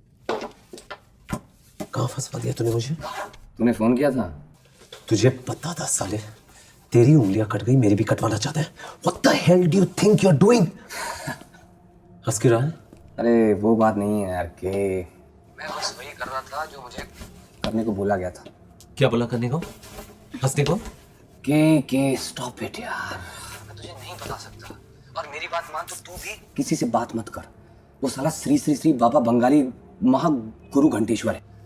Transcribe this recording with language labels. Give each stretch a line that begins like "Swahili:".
Hindi: कहाँ फंसवा दिया तूने मुझे? तूने फोन किया था? तुझे पता था साले, तेरी उंगलियां कट गई, मेरी भी कटवाना चाहता है।
English: What the hell do you think you're doing?
Hindi: हंस क्यों रहा है? अरे वो बात नहीं है यार के मैं बस वही कर रहा था जो मुझे करने को बोला गया था। क्या बोला करने को? हंसने को? के
English: stop it
Hindi: यार। मैं तुझे नहीं बता सकता। और मेरी बात मान तो तू भी किसी से बात मत कर। वो साला श्री श्री श्री बाबा बंगाली महागुरु घंटेश्वर है।